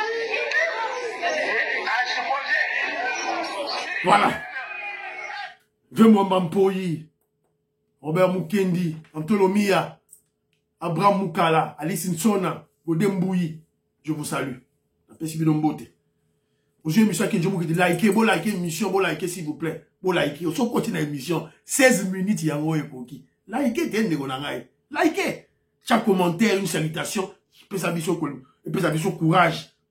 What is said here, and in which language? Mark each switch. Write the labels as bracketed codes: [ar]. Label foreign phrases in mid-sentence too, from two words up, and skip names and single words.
[fr] À supposer. Voilà. Vemo Mampoyi, Robert Mukendi, Antolomia, Abraham Mukala, Alice Nsona, Godembouyi. Je vous salue. Merci Bidombote. Aujourd'hui, monsieur qui dit likez, bon likez l'émission, bon likez s'il vous plaît. Bon likez, on continue l'émission. 16 minutes, il y a un koki. Likez, t'es un likez. Chaque commentaire, une salutation. Peut s'habiller courage.